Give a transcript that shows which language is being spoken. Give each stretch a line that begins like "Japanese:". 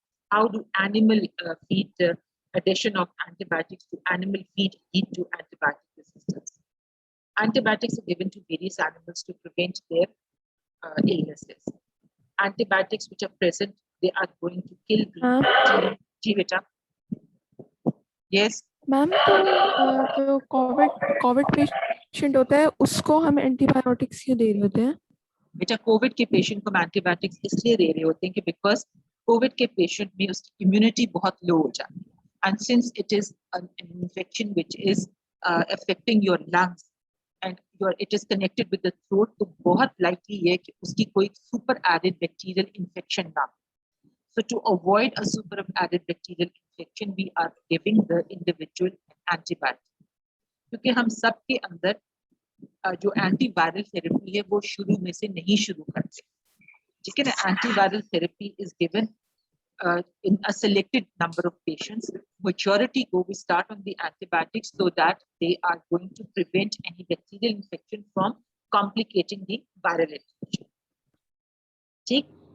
English: How do animal feed addition of antibiotics to animal feed lead to antibiotic resistance? Antibiotics are given to various animals to prevent their illnesses. Antibiotics which are present, they are going to kill the beta. Yes.
Hindi: Ma'am तो जो Covid patient होता है उसको हम antibiotics क्यों दे रहे होते हैं? बेटा कोविड के पेशेंट को हम एंटीबायोटिक्स इसलिए दे रहे होते हैं कि बिकॉज कोविड के पेशेंट में उसकी इम्यूनिटी बहुत लो हो जाती है
English: and since it is an infection which is affecting your lungs and it is connected with the throat,
Hindi: तो बहुत likely है कि उसकी कोई super added bacterial infection ना.
English: So to avoid a super added bacterial infection, we are giving the individual antibiotic.
Hindi: क्योंकि हम सबके अंदर जो एंटीवायरल थेरेपी है वो शुरू में से नहीं शुरू करते, ठीक है ना.
English: Antiviral therapy is given in a selected number of patients. Majority go, we start on the antibiotics so that they are going to prevent any bacterial infection from complicating the viral infection.
Hindi: ठीक?